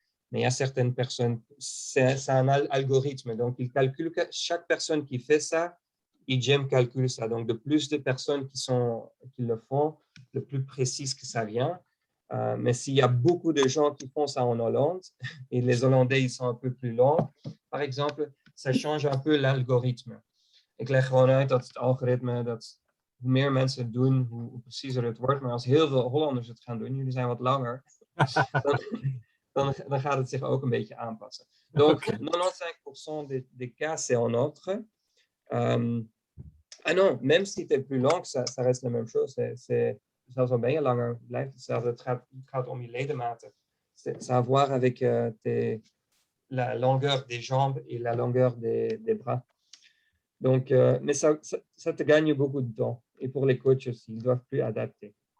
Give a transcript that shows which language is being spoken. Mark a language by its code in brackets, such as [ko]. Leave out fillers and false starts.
[fr] Mais il y a certaines personnes, c'est un algorithme, donc il calcule que chaque personne qui fait ça, EGYM calcule ça. Donc, de plus de personnes qui le font, le plus précis que ça vient. Mais s'il y a beaucoup de gens qui font ça en Hollande, et les Hollandais, ils sont un peu plus lents, par exemple, ça change un peu l'algorithme. [nl] Ik leg gewoon uit dat het algoritme, dat hoe meer mensen het doen, hoe preciezer het wordt. Maar als heel veel Hollanders het gaan doen, jullie zijn wat langer, dan gaat het zich ook een beetje aanpassen. [fr] Donc, 95% des cas, c'est en ordre. Ah non, même si tu es plus lent, ça reste la même chose. [nl] Zelfs al ben je langer, blijft hetzelfde. Het gaat om je ledematen. [fr] Ça a à voir avec la longueur des jambes et la longueur des bras. Donc, mais ça te gagne beaucoup de temps. Et pour les coachs aussi, ils doivent plus adapter.